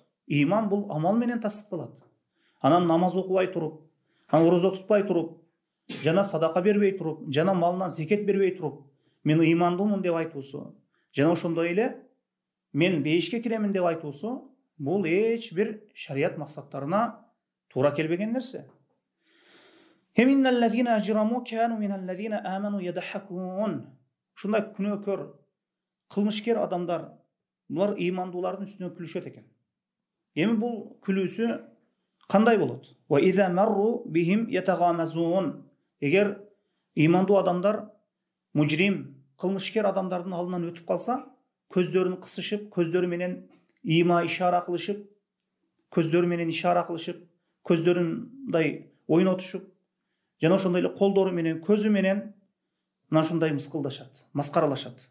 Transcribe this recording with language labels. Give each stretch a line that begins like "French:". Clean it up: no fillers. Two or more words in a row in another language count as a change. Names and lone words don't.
Kyrgyz: Иман бул амал менен тастыкталат. Анан намаз окубай туруп, анан орозо тутпай туруп, жана садака бербей туруп, жана малынан зекет бербей туруп, мен ыймандуумун деп айтуусу, жана ошондой эле мен бейишке киремин деп айтуусу, бул эч бир шарият максаттарына туура келбеген нерсе.
Arabic: إن الذين أجرموا كانوا من الذين آمنوا يضحكون.
Kyrgyz: Ушундай күнөөкөр, кылмышкер адамдар, булар ыймандуулардын үстүнөн күлүшөт экен. Эми бул күлүүсү кандай болот?
Arabic: وإذا مروا بهم يتغامزون.
Kyrgyz: Эгер ыймандуу адамдар мужрим, кылмышкер адамдардын алдынан өтүп калса, көздөрүн кысышып, көздөрү менен ийма ишара кылышып, көздөрү менен ишара кылышып, көздөрүндай ойнотушуп, жана ошондой эле колдору менен, көзү менен мына ушундай мыскылдашат, маскаралашат.